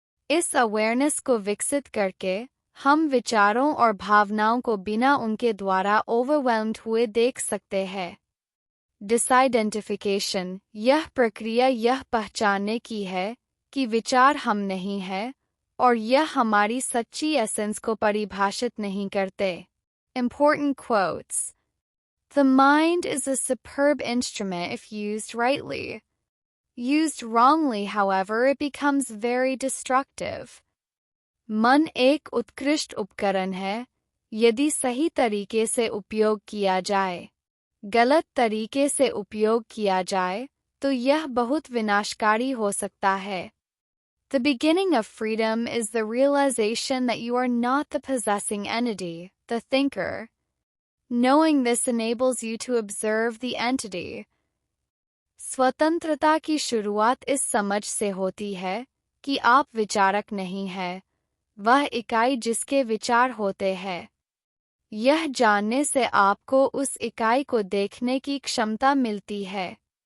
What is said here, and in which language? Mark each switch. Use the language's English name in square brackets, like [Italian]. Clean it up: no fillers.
[Hindi] इस अवेयरनेस को विकसित करके हम विचारों और भावनाओं को बिना उनके द्वारा ओवरवेल्म्ड हुए देख सकते हैं। डिसआइडेंटिफिकेशन, यह प्रक्रिया यह पहचानने की है कि विचार हम नहीं हैं और यह हमारी सच्ची एसेंस को परिभाषित नहीं करते। [English] Important quotes. The mind is a superb instrument if used rightly. Used wrongly, however, it becomes very destructive. [Hindi] मन एक उत्कृष्ट उपकरण है यदि सही तरीके से उपयोग किया जाए। गलत तरीके से उपयोग किया जाए तो यह बहुत विनाशकारी हो सकता है। [English] The beginning of freedom is the realization that you are not the possessing entity, the thinker. Knowing this enables you to observe the entity. [Hindi] स्वतंत्रता की शुरुआत इस समझ से होती है कि आप विचारक नहीं हैं, वह इकाई जिसके विचार होते हैं। यह जानने से आपको उस इकाई को देखने की क्षमता मिलती है।